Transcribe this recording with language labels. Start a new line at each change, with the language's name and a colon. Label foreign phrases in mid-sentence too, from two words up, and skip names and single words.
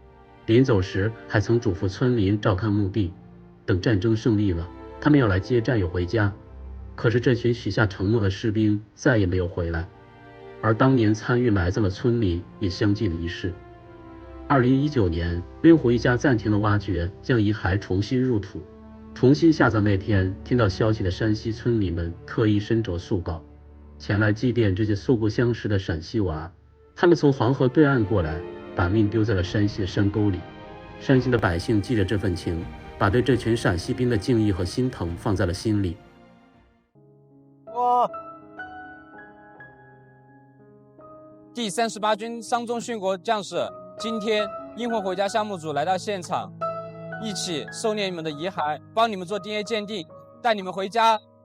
Chinese: 臨走時還曾囑咐村民照看墓地，等戰爭勝利了，他們要來接戰友回家。可是這群許下承諾的士兵再也沒有回來，而當年參與埋葬的村民也相繼離世。2019年，令狐一家暫停了挖掘，將遺骸重新入土。重新下葬那天，聽到消息的山西村民們特意身着素告，前來祭奠這些素不相識的陝西娃。他們從黃河對岸過來，把命丟在了山西的山溝裡。山西的百姓記着這份情，把對這群陝西兵的敬意和心疼放在了心裡。第38軍傷中殉國將士，今天英魂回家項目組來到現場，一起收殮你們的遺骸，幫你們做 DNA 鑑定，帶你們回家。